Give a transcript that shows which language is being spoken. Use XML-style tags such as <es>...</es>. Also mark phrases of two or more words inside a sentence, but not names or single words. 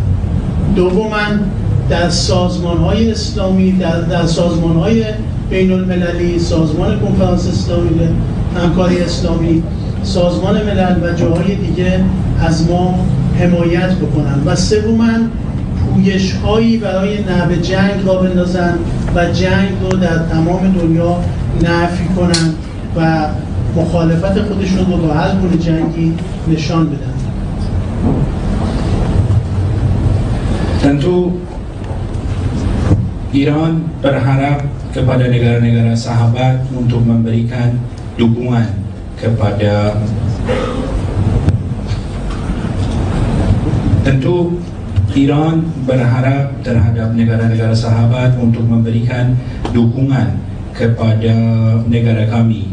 <fa>دوما در سازمان‌های اسلامی، در سازمان‌های بین المللی، سازمان کنفرانس اسلامی، همکاری اسلامی، سازمان ملل و جاهای دیگه از ما حمایت بکنن و سوما پویش‌هایی برای نهب جنگ را بندازن و جنگ رو در تمام دنیا نفی کنن و مخالفت خودشون رو با هر گونه جنگی نشان بدن.</fa> <id>Tentu Iran berharap kepada negara-negara sahabat untuk memberikan dukungan kepada tentu Iran berharap terhadap negara-negara sahabat untuk memberikan dukungan kepada negara kami.</id>